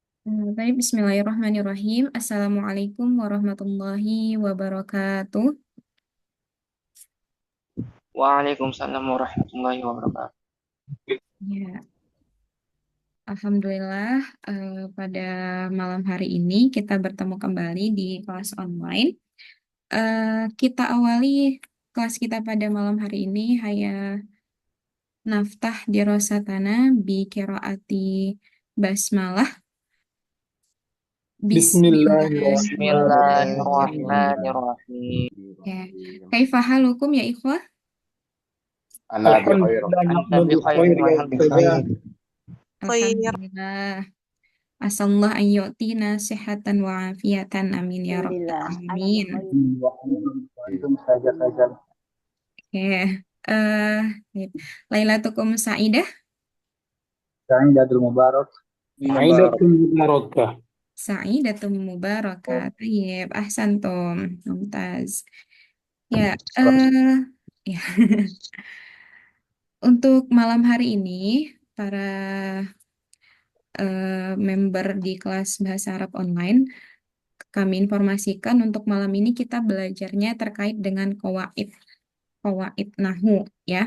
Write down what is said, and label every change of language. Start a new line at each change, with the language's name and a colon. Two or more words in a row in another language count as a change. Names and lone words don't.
Indonesian: Baik,
Arabic: بسم الله الرحمن الرحيم. السلام عليكم ورحمة الله وبركاته. وعليكم السلام ورحمة الله وبركاته.
Indonesian: Ya, Alhamdulillah, pada malam hari ini kita bertemu kembali di kelas online. Kita awali kelas kita pada malam hari ini.
Arabic: هيا نفتتح دراستنا بقراءة البسملة. بسم الله الرحمن الرحيم. بسم الله الرحمن الرحيم. Ya, كيف حالكم يا إخوة? أنا بخير. أنت بخير والحمد لله. Khair. Alhamdulillah. أسأل الله أن يعطينا صحة وعافية. آمين يا رب ال الحمد لله. أنا alamin. bikhair.
Indonesian: Antum saja. Oke.
Arabic: Eh, ليلتكم سعيدة. سعيدة مبارك. سعيدة مباركة. سعيدة مباركة. طيب. أحسنتم. Mumtaz.
Indonesian: Ya, ya. Untuk malam hari ini, para member di kelas Bahasa Arab Online, kami informasikan untuk malam ini kita belajarnya terkait dengan
Arabic: قواعد نحو
Indonesian: ya.